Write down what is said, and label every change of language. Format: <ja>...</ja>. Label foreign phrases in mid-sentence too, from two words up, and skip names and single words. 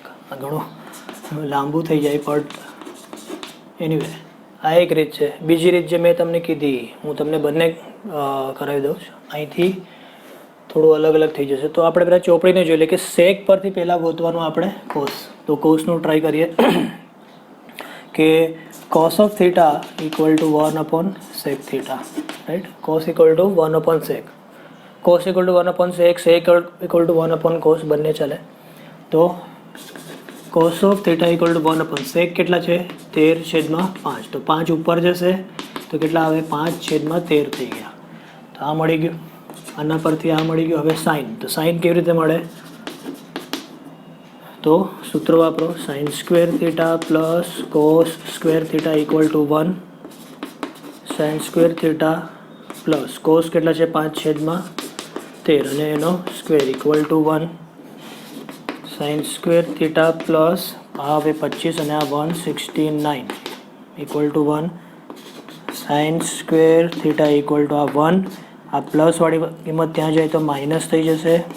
<gu>આ ઘણું લાંબુ થઈ જાય પણ એનીવે આ એક રીત છે. બીજી રીત જે મેં તમને કીધી, હું તમને બંને કરાવી દઉં છું. અહીંથી થોડું અલગ અલગ થઈ જશે. તો આપણે પહેલાં ચોપડીને જોઈ લઈએ કે સેક પરથી પહેલાં ગોતવાનું આપણે કોસ. તો કોસનું ટ્રાય કરીએ કે</gu> <en>cos of theta equal to 1/sec theta, right? cos equal to 1/sec. cos equal to 1/sec, sec equal to 1/cos</en> <gu>બંને ચાલે. તો</gu> <en>cos of theta equal to 1/sec</en> <gu>કેટલા છે? 13/5. તો 5 ઉપર જશે તો કેટલા આવે? 5/13 થઈ ગયા. તો આ મળી ગયું. આના પરથી આ મળી ગયું. હવે સાઇન. તો સાઇન કેવી રીતે મળે? તો સૂત્ર વાપરો,</gu> <en>sin square theta plus cos square theta equal to 1. sin square theta plus cos</en> <gu>કેટલા છે? 5/13 અને એનો</gu> <en>square equal to</en> <gu>1.</gu> <en>sin square theta plus</en> <gu>આ હવે 25 અને આ 169</gu> <en>equal to 1. sin square theta equal to આ 1.</en> <gu>આ પ્લસ વાળી કિંમત ત્યાં જાય તો માઇનસ થઈ જશે.</gu>